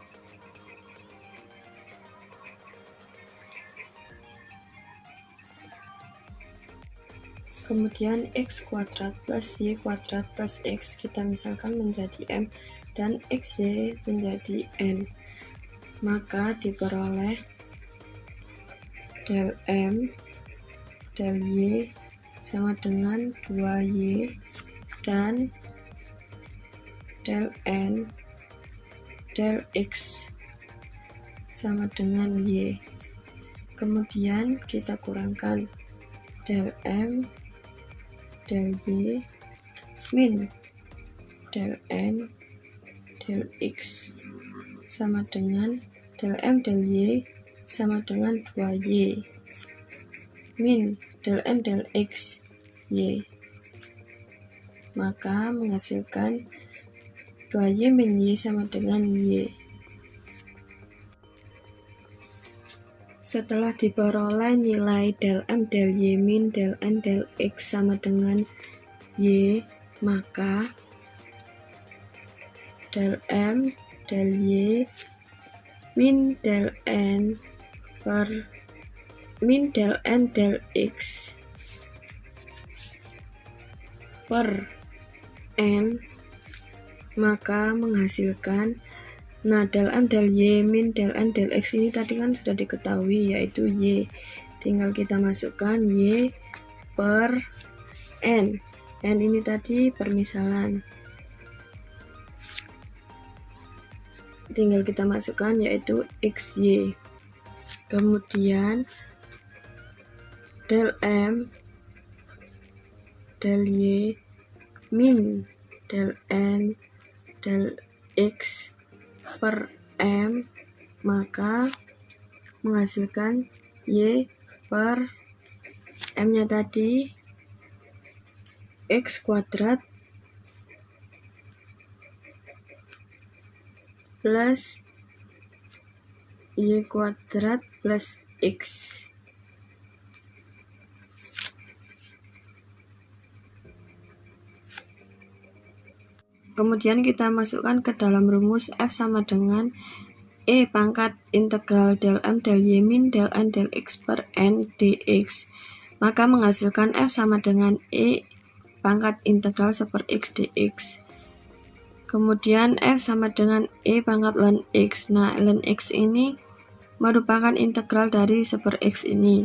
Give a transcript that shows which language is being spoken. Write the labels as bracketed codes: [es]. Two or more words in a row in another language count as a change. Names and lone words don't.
[id] Kemudian x kuadrat plus y kuadrat plus x kita misalkan menjadi m dan xy menjadi n. Maka diperoleh del m del y sama dengan 2y dan del n del x sama dengan y. Kemudian kita kurangkan del m del y min del n del x sama dengan del m del y sama dengan 2y min del n del x y. Maka menghasilkan 2y min y sama dengan y. Setelah diperoleh nilai del m del y min del n del x sama dengan y, maka del m del y min del n per min del n del x per n, maka menghasilkan, nah del m del y min del n del x ini tadi kan sudah diketahui, yaitu y. Tinggal kita masukkan y per n. N ini tadi permisalan, tinggal kita masukkan yaitu xy. Kemudian del m del y min del n del x per m, maka menghasilkan y per m nya tadi x kuadrat plus y kuadrat plus x. Kemudian kita masukkan ke dalam rumus f sama dengan e pangkat integral del m del y min del n del x per n dx. Maka menghasilkan f sama dengan e pangkat integral 1/x dx. Kemudian f sama dengan e pangkat ln x. Nah, ln x ini merupakan integral dari 1/x ini.